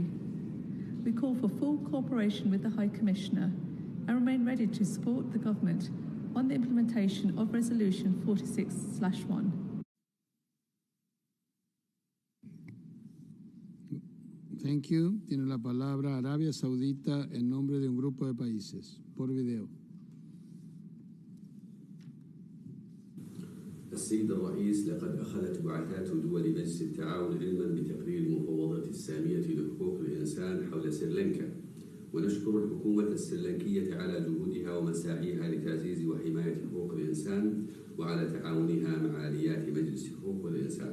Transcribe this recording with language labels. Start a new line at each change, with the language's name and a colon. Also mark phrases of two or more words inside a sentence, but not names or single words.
English: We call for full cooperation with the High Commissioner and remain ready to support the government on the implementation of Resolution 46/1. Thank you.
Spanish: Tiene la palabra Arabia Saudita en nombre de un grupo de países. Por video.
Arabic: السيد الرئيس، لقد أخذت بعثات دول مجلس التعاون علما بتقرير المفوضة السامية لحقوق الإنسان حول سريلانكا، ونشكر الحكومة السريلانكية على جهودها ومساعيها لتعزيز وحماية حقوق الإنسان وعلى تعاونها مع آليات مجلس حقوق الإنسان.